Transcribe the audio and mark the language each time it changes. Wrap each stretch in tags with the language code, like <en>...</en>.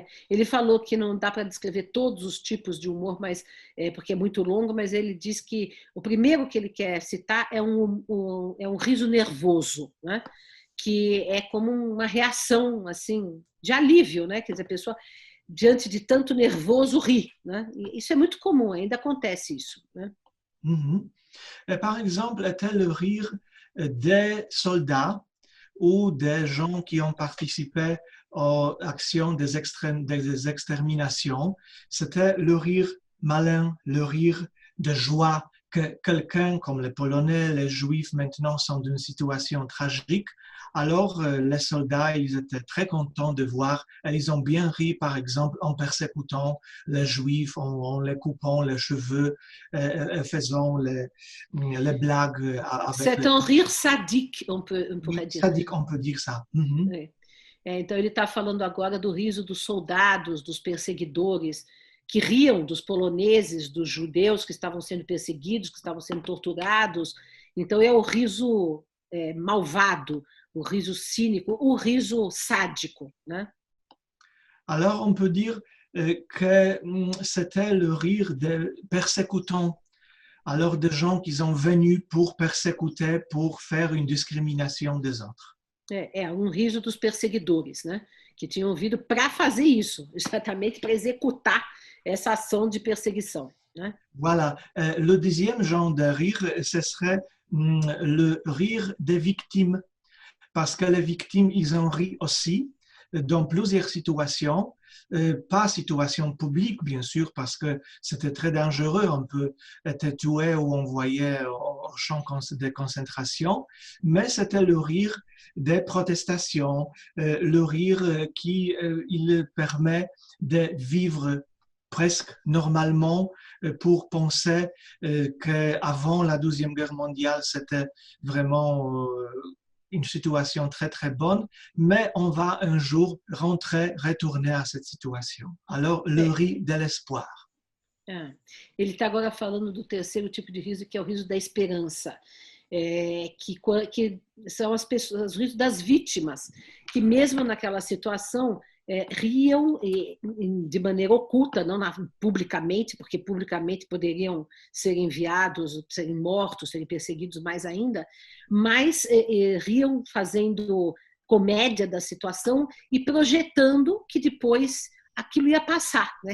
<pt>Ele falou que não dá para descrever todos os tipos de humor, mas porque é muito longo, mas ele diz que o primeiro que ele quer citar é um riso nervoso, né? Que é como uma reação assim de alívio, né? Quer dizer, a pessoa diante de tanto nervoso ri, né? E isso é muito comum, ainda acontece isso, né?</pt> <fr>Et par exemple, était le rire des soldats ou des gens qui ont participé aux actions des exterminations. C'était le rire malin, le rire de joie que quelqu'un comme les Polonais, les Juifs maintenant sont dans une situation tragique. Alors, les soldats, ils étaient très contents de voir, et ils ont bien ri, par exemple, en persécutant les Juifs, en les coupant les cheveux, faisant les blagues. C'est un rire sadique, on pourrait dire. Sadique, on peut dire ça.</fr> <pt>Então, ele está falando agora do riso dos soldados, dos perseguidores, que riam dos poloneses, dos judeus que estavam sendo perseguidos, que estavam sendo torturados. Então, é o riso malvado, o riso cínico, o riso sádico, né?</pt> <fr>Alors, on peut dire que c'était le rire des persécutants. Alors, des gens qui sont venus pour persécuter, pour faire une discrimination des autres.</fr> <pt>Riso dos perseguidores, né? Que tinham vindo para fazer isso, exatamente para executar essa ação de perseguição, né?</pt> <fr>Voilà. Le deuxième genre de rire, ce serait le rire des victimes. Parce que les victimes, ils ont ri aussi dans plusieurs situations. pas situation publique, bien sûr, parce que c'était très dangereux. On peut être tué ou envoyé au champ de concentration, mais c'était le rire des protestations, le rire qui il permet de vivre presque normalement pour penser qu'avant la Deuxième Guerre mondiale, c'était vraiment une situation très très bonne, mais on va un jour retourner à cette situation. Alors, le riz de l'espoir.</fr> <pt>Ele está agora falando do terceiro tipo de riso, que é o riso da esperança. Que são as pessoas, os risos das vítimas, que mesmo naquela situação riam de maneira oculta, não publicamente, porque publicamente poderiam ser enviados, serem mortos, serem perseguidos mais ainda, mas riam fazendo comédia da situação e projetando que depois aquilo ia passar, né?</pt>